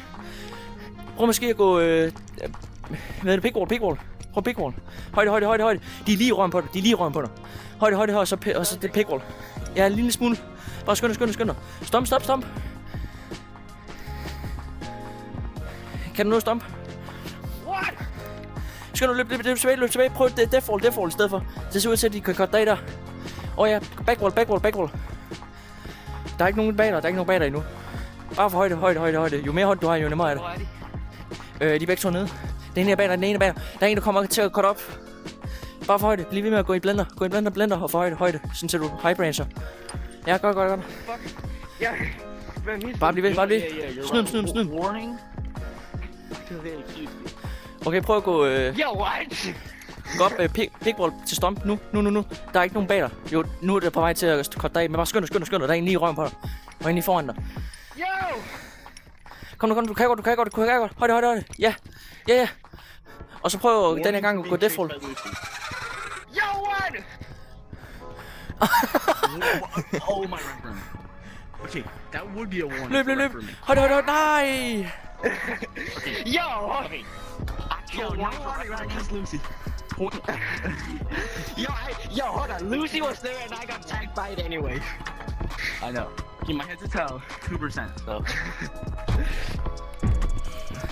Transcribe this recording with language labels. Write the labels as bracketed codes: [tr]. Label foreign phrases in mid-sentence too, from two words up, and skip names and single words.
[da] Prøv måske at gå, hvad er det, pickball. Prøv pickball. Højde. De er lige røven på dig. Højde, og så det pickball. Ja, en lille smule. Bare skynd dig. Stomp. Kan du nå stomp? [en] What? [da] Skal du løbe tilbage. Prøv default i stedet for. Det ser ud til, at de kan cutte dig der. Ja, backwall. Der er ikke nogen bag dig, endnu. Bare for højde. Jo mere højde du har, jo nemmere er det. Hvor er de? De er begge to nede. Den ene er bag dig, Der er en, der kommer til at cut op. Bare for højde. Bliv ved med at gå i blender. Og for højde. Sådan ser du [en] high brancher. [da] Ja, godt. Fuck. Ja. Bare bliv ved. Snyd. [en] Warning. Because they accused [da] Okay, prøv at gå, [en] Yo, what? [da] gå op pickball til stomp. Nu. Der er ikke nogen bag dig. Jo, nu er det på vej til at korte dig af. Men bare skynd dig. Der er en lige i røven på dig. Og en lige foran dig. [en] Yo! [da] Kom nu, du kan godt. Højde. Ja. Og så prøv den her gang at gå death roll. [en] Yo, what? Oh, my rec room. Okay, that would be a warning. [da] Løb. [en] for rec room. [da] Højde. Nej! [en] Yo! Okay. Yo, now I'm right against Lucy. Yo, hold on. Lucy was there and I got tagged by it anyway. I know. Okay, my head to toe, 2%. So. Oh my god, I can't.